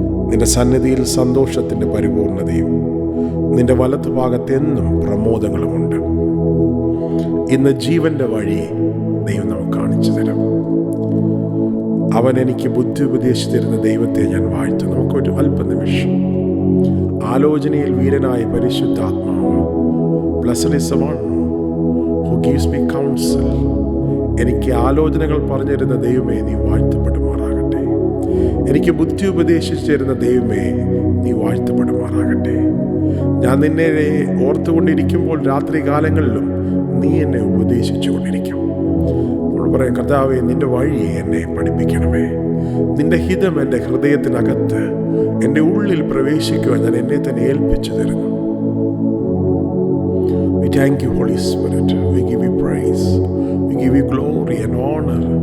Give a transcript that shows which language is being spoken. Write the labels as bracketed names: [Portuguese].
[Malayalam] നിന്റെ സന്നിധിയിൽ സന്തോഷത്തിന്റെ പരിപൂർണതയും നിന്റെ വലത്തുഭാഗത്ത് എന്നും പ്രമോദങ്ങളുമുണ്ട്. ഇന്ന് ജീവന്റെ വഴി ദൈവം നമുക്ക് കാണിച്ചു തരും. അവൻ എനിക്ക് ബുദ്ധി ഉപദേശിച്ചു തരുന്ന ദൈവത്തെ ഞാൻ വാഴ്ത്തും. നമുക്കൊരു അല്പനിമിഷം ആലോചനയിൽ വീരനായ പരിശുദ്ധാത്മാവ്, [English] Blessed is the one who gives me counsel. [Malayalam] എനിക്ക് ആലോചനകൾ പറഞ്ഞു തരുന്ന ദൈവമേ, നീ വാഴ്ത്തപ്പെടുമാറാകട്ടെ. എനിക്ക് ബുദ്ധി ഉപദേശിച്ചു തരുന്ന ദൈവമേ, നീ വാഴ്ത്തപ്പെടുമാറാകട്ടെ. ഞാൻ നിന്നെ ഓർത്തുകൊണ്ടിരിക്കുമ്പോൾ രാത്രി കാലങ്ങളിലും നീ എന്നെ ഉപദേശിച്ചു കൊണ്ടിരിക്കും. പറയാം, കർത്താവേ, നിന്റെ വഴി എന്നെ പഠിപ്പിക്കണമേ. നിന്റെ ഹിതം എൻ്റെ ഹൃദയത്തിനകത്ത് എൻ്റെ ഉള്ളിൽ പ്രവേശിക്കുവാൻ ഞാൻ എന്നെ തന്നെ ഏൽപ്പിച്ചു തരുന്നു. [English] We thank you, Holy Spirit. We give you praise. We give you glory and honor.